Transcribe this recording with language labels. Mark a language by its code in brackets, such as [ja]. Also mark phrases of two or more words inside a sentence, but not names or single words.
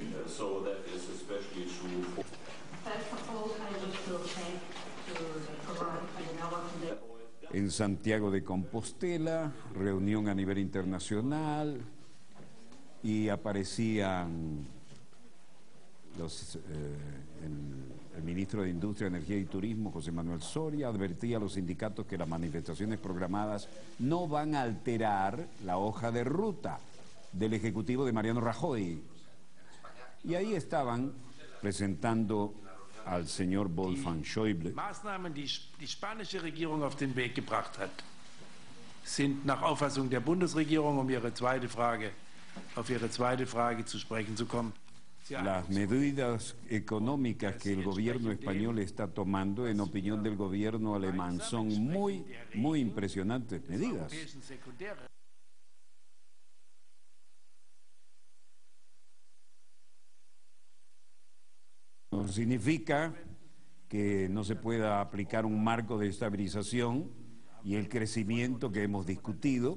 [es] En Santiago de Compostela, reunión a nivel internacional, y aparecían el ministro de Industria, Energía y Turismo, José Manuel Soria, advertía a los sindicatos que las manifestaciones programadas no van a alterar la hoja de ruta del Ejecutivo de Mariano Rajoy. Y ahí estaban presentando al señor Wolfgang Schäuble. [de] Maßnahmen, die die spanische Regierung auf den Weg gebracht hat, sind nach Auffassung der Bundesregierung, auf Ihre zweite Frage zu sprechen zu kommen. [es] Las medidas económicas que el gobierno español está tomando, en opinión del gobierno alemán, son muy impresionantes medidas. No significa que no se pueda aplicar un marco de estabilización y el crecimiento que hemos discutido.